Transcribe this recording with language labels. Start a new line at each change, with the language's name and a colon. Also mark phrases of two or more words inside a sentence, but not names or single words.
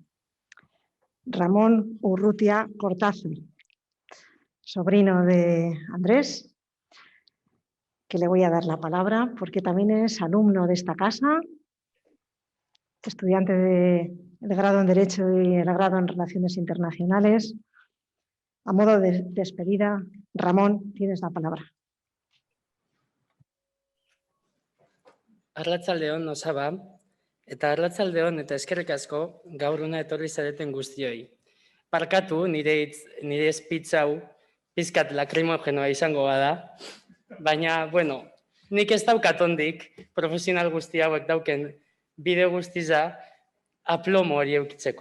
Spanish: Ramón Urrutia Cortázar, sobrino de Andrés, que le voy a dar la palabra porque también es alumno de esta casa, estudiante del grado en Derecho y el grado en Relaciones Internacionales. A modo de despedida, Ramón, tienes la palabra.
Basque: Arratsaldeon Osaba, eta arratsaldeon eta eskerrik asko gaur hona etorri zareten guztioi. Barkatu nire espitz hau pizkat lakrimogenoa izango bada, baina, nik ez daukat ondik profesional guzti hauek dauken bide guztiza aplomo hori eukitzeko.